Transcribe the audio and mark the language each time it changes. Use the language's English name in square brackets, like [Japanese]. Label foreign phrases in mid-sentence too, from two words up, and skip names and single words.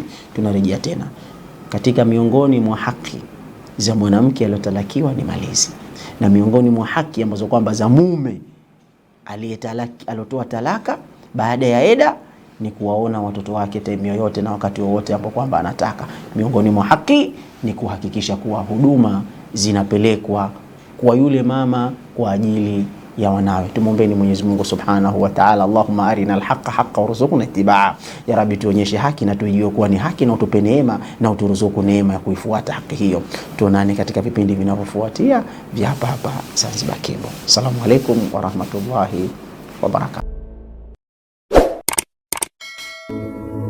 [Swahili] Tunarejea tena katika miongoni mwa haki za mwanamke aliyotalakiwa ni malezi, na miongoni mwa haki ambazo kwamba za mume aliyotoa talaka baada ya eda ni kuwaona watoto wake time yoyote na wakati wowote hapo kwamba anataka. Miongoni mwa haki ni kuhakikisha kuwa huduma zinapelekwa kwa yule mama kwa ajili ya wanawe. Tumuombeeni Mwenyezi Mungu [Arabic] سبحانه وتعالى, اللهم أرنا الحق حقا وارزقنا اتباعه. [Swahili] Ya Rabbi, tuonyeshe haki na tujue kuwa ni haki, na utupe neema na uturuzuku neema ya kuifuata haki hiyo. Tuonane katika vipindi vinavyofuatia vya hapa Zanzibar Cable. [Arabic] السلام عليكم ورحمة الله وبركاته.